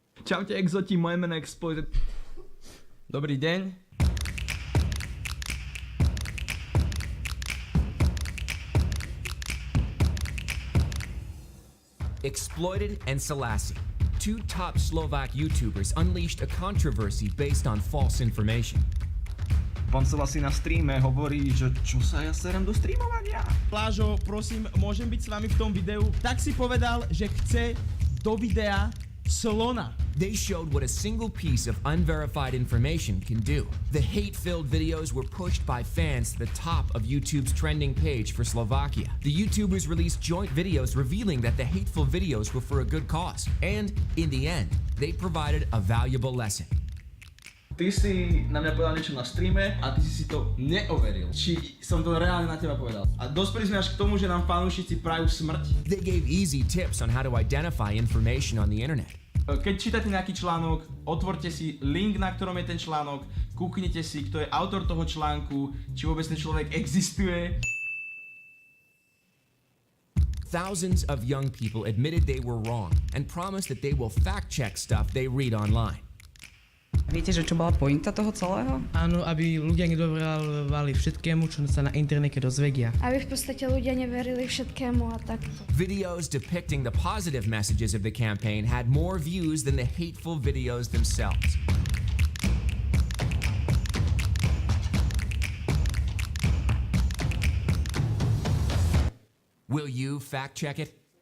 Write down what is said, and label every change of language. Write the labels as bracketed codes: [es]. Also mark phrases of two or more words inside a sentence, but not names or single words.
[sk] Čaute exoti, moje meno je Exploited. Dobrý deň. [en] Exploited and Selassie, two top Slovak YouTubers, unleashed a controversy based on false information. [sk] Pán Selassie na streame hovorí, že čo sa ja serem do streamovania? Lážo, prosím, môžem byť s vami v tom videu? Tak si povedal, že chce do videa slona. [en] They showed what a single piece of unverified information can do. The hate-filled videos were pushed by fans to the top of YouTube's trending page for Slovakia. The YouTubers released joint videos revealing that the hateful videos were for a good cause. And, in the end, they provided a valuable lesson. [sk] Ty si na mňa povedal niečo na streame a ty si to neoveril. Či som to reálne na teba povedal. A dospeli sme až k tomu, že nám fanúšici prajú smrť. [en] They gave easy tips on how to identify information on the internet. [sk] Keď čítate nejaký článok, otvorte si link, na ktorom je ten článok, kúknite si, kto je autor toho článku, či vôbec ten človek existuje. [en] Thousands of young people admitted they were wrong and promised that they will fact-check stuff they read online. [sk] Viete, že čo bola pointa toho celého? Áno, aby ľudia nedoverovali všetkému, čo sa na internete dozvedia. Aby v podstate ľudia neverili všetkému a takto. [en] Videos depicting the positive messages of the campaign had more views than the hateful videos themselves. Will you fact-check it?